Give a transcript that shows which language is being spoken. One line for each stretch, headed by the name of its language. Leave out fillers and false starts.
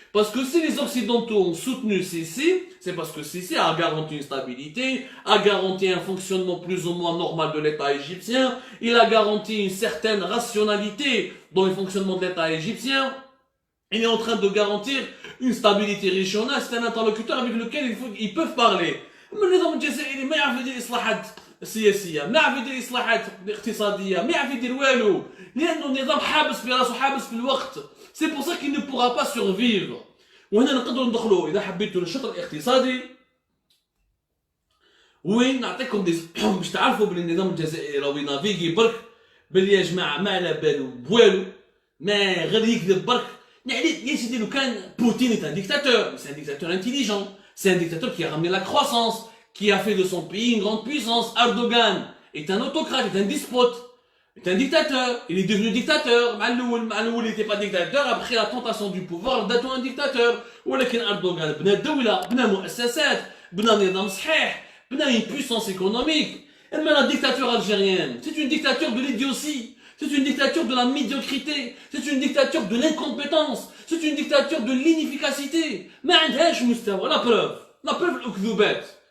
French: Parce que si les Occidentaux ont soutenu Sisi, c'est parce que Sisi a garanti une stabilité, a garanti un fonctionnement plus ou moins normal de l'État égyptien, il a garanti une certaine rationalité dans le fonctionnement de l'État égyptien. Il est en train de garantir une stabilité régionale, c'est un interlocuteur avec lequel ils peuvent parler. Mais
Arabic: النظام الجزائري ما يعرف يدير إصلاحات سياسية، ما يعرف يدير إصلاحات اقتصادية، ما يعرف يدير والو، لأنه النظام حابس في راسه، حابس في الوقت.
French: C'est pour ça qu'il ne pourra pas survivre.
Arabic: وهنا نقدروا ندخلوا إذا حبيتوا للشطر الاقتصادي. وين نعطيكم باش تعرفوا بلي النظام الجزائري راهو ينافيغي برك بلي يا جماعة ما على بالو بوالو، ما غير يكذب برك. يا سيدي لو كان
French: Poutine est un dictateur, c'est un dictateur intelligent, c'est un dictateur qui a ramené la croissance, qui a fait de son pays une grande puissance. Erdogan est un autocrate, est un despote, est un dictateur, il est devenu dictateur. Maloul n'était pas dictateur, après la tentation du pouvoir, il est un dictateur.
Arabic: ولكن Erdogan بنى دولة, بنى مؤسسات, بنى نظام صحيح, بنى
French: une puissance économique. Et même la dictature algérienne, c'est une dictature de l'idiotie. C'est une dictature de la médiocrité, c'est une dictature de l'incompétence, c'est une dictature de l'inefficacité.
Arabic: ما عندهاش مستوى.
French: La preuve
Arabic: الأكذوبات.